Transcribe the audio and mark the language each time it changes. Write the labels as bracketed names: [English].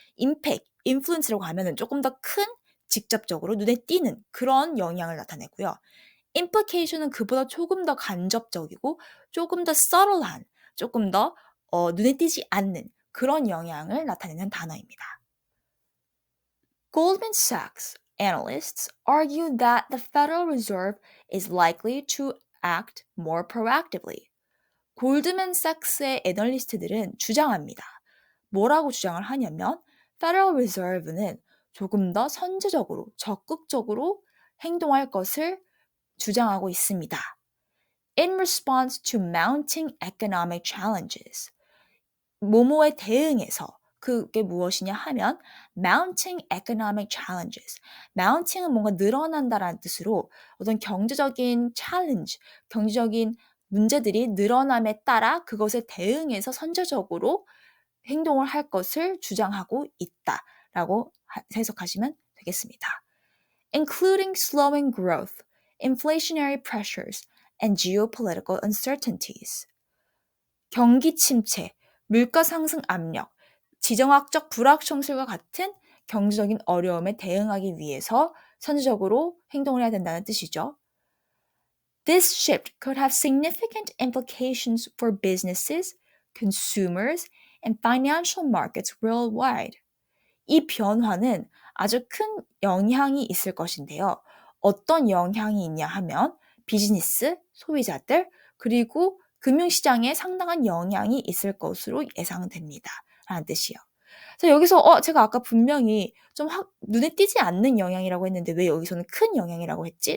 [Korean] impact, influence라고 하면은 조금 더 큰, 직접적으로 눈에 띄는 그런 영향을 나타내고요. implication은 그보다 조금 더 간접적이고 조금 더 subtle한, 조금 더 눈에 띄지 않는 그런 영향을 나타내는 단어입니다. [English] Goldman Sachs analysts argue that the Federal Reserve is likely to act more proactively. [Korean] 골드맨삭스의 애널리스트들은 주장합니다. 뭐라고 주장을 하냐면 Federal Reserve는 조금 더 선제적으로, 적극적으로 행동할 것을 주장하고 있습니다. [English] In response to mounting economic challenges. [Korean] 뭐뭐에 대응해서 그게 무엇이냐 하면 [English] mounting economic challenges. [Korean] mounting은 뭔가 늘어난다라는 뜻으로 어떤 경제적인 challenge, 경제적인 문제들이 늘어남에 따라 그것에 대응해서 선제적으로 행동을 할 것을 주장하고 있다라고 해석하시면 되겠습니다. [English] Including slowing growth, inflationary pressures, and geopolitical uncertainties. [Korean] 경기 침체, 물가 상승 압력, 지정학적 불확정성과 같은 경제적인 어려움에 대응하기 위해서 선제적으로 행동을 해야 된다는 뜻이죠. [English] This shift could have significant implications for businesses, consumers, and financial markets worldwide. [Korean] 이 변화는 아주 큰 영향이 있을 것인데요. 어떤 영향이 있냐 하면 비즈니스, 소비자들, 그리고 금융시장에 상당한 영향이 있을 것으로 예상됩니다. 라는 뜻이요. 그래서 여기서 제가 아까 분명히 좀 눈에 띄지 않는 영향이라고 했는데 왜 여기서는 큰 영향이라고 했지?